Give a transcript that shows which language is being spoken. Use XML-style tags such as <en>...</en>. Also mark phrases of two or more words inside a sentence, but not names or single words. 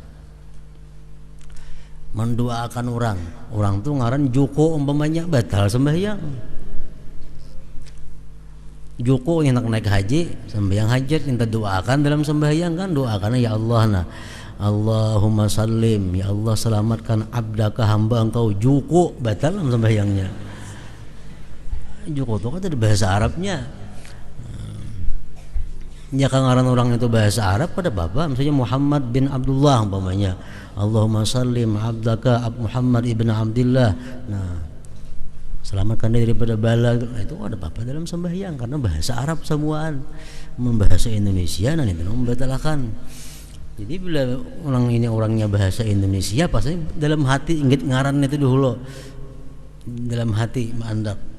<bjn>Mendoakan orang tuh ngaran Joko umpamanya, batal sembahyang. Joko yang nak naik haji, sembahyang hajat minta doakan dalam sembahyang kan, doakan ya Allah, nah</bjn> <ar>اللهم سلم,</ar> <bjn>ya Allah selamatkan abdaka hamba engkau Joko, batal sembahyangnya. Joko itu kan ada bahasa Arabnya. Ya kan ngaran orang itu bahasa Arab pada bapak, misalnya Muhammad bin Abdullah umpamanya,</bjn> <ar>اللهم سلم عبدك محمد بن عبد الله,</ar> <bjn>nah selamatkan daripada bala, nah, itu ada apa dalam sembahyang karena bahasa Arab semuaan. Membahasa Indonesia nah itu membatalkan. Jadi bila orang ini orangnya bahasa Indonesia pasti dalam hati ingat ngaran itu dulu, dalam hati mandak.</bjn>